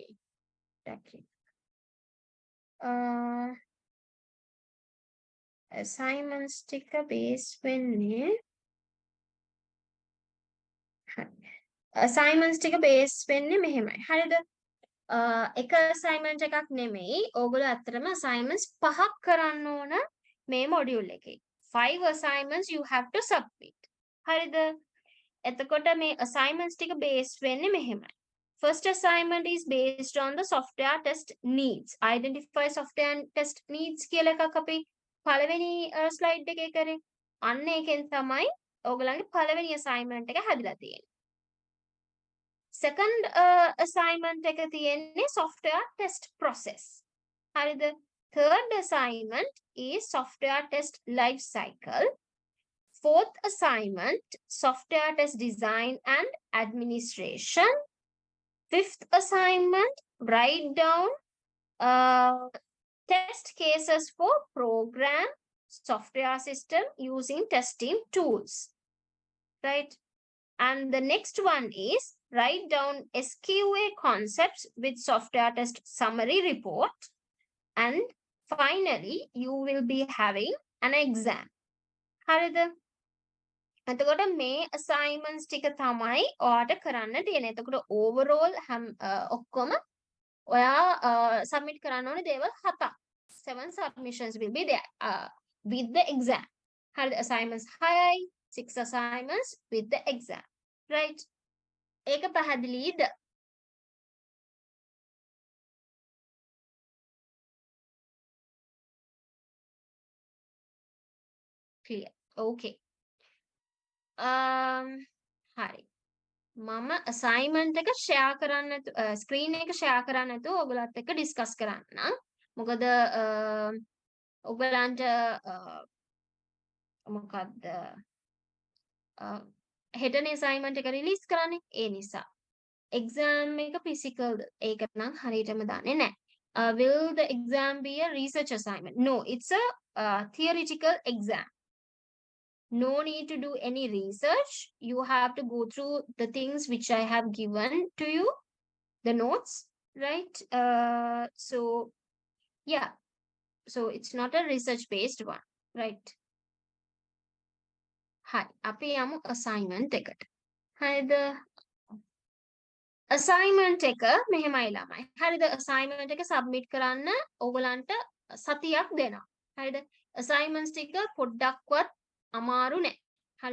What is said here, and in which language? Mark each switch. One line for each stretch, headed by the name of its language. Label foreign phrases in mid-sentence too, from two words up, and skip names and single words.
Sinhala: assignments ටික base වෙන්නේ assignments ටික base වෙන්නේ මෙහෙමයි. හරිද? එක assignment එකක් නෙමෙයි. ඕගොල්ලෝ ඇත්තටම assignments 5ක් කරන්න ඕන මේ module එකේ.
English: 5 assignments you have to submit.
Sinhala: හරිද? එතකොට මේ assignments ටික based වෙන්නේ මෙහෙමයි.
English: First assignment is based on the software test needs. Identify software test needs
Sinhala: කියලා එකක් අපි පළවෙනි slide එකේ කරේ. අන්න ඒකෙන් තමයි ඕගලන්ගේ පළවෙනි assignment එක හැදිලා තියෙන්නේ.
English: Second assignment
Sinhala: එක තියෙන්නේ
English: software test process.
Sinhala: හරිද?
English: Third assignment is software test life cycle. Fourth assignment, software test design and administration. Fifth assignment, write down test cases for program software system using testing tools. Right? And the next one is write down SQA concepts with software test summary report. And finally, you will be having an exam.
Sinhala: හරිද? එතකොට මේ assignments ටික තමයි ඔයාට කරන්න තියෙන්නේ. එතකොට overall ඔක්කොම ඔයා submit කරන්න ඕනේ දේවල් 7ක්.
English: 7 submissions will be there with the exam.
Sinhala: හරිද? assignments 6යි,
English: 6 assignments with the exam. Right?
Sinhala: ඒක පැහැදිලිද?
English: Clear. Okay.
Sinhala: හරි. මම assignment එක share කරන්න screen එක share කරන්න නැතුව ඔයගලත් එක්ක discuss කරන්න. මොකද ඔයගලන්ට මොකද්ද හෙටනේ assignment එක release කරන්නේ ඒ නිසා. exam එක physical ද ඒක නම් හරියටම දන්නේ නැහැ.
English: Will the exam be a research assignment? No, it's a theoretical exam. No need to do any research. You have to go through the things which I have given to you, the notes, right? So yeah, so it's not a research based one, right? Hi,
Sinhala: අපි යමු assignment එකට. හරිද? assignment එක මෙහෙමයි ළමයි. හරිද? assignment එක submit කරන්න ඕගලන්ට සතියක් දෙනවා. හරිද? assignments ටික පොඩ්ඩක්වත් අමාරු නෑ. හරිද?